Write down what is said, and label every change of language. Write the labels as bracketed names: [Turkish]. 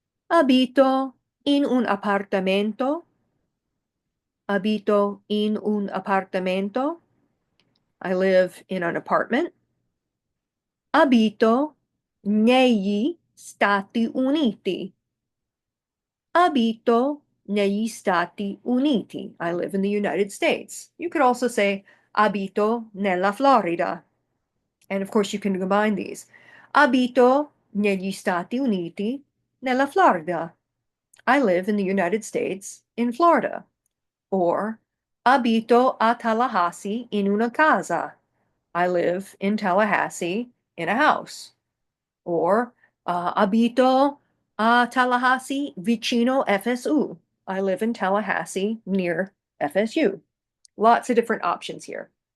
[Italian] Abito in un apartamento. Abito in un apartamento. [English] I live in an apartment. [Italian] Abito negli Stati Uniti. Abito negli Stati Uniti. [English] I live in the United States. You could also say [Italian] abito nella Florida. [English] And of course, you can combine these. [Italian] Abito negli Stati Uniti nella Florida. [English] I live in the United States in Florida. [Italian] Or abito a Tallahassee in una casa. [English] I live in Tallahassee in a house. Or [Italian] abito a Tallahassee vicino FSU. [English] I live in Tallahassee near FSU. Lots of different options here.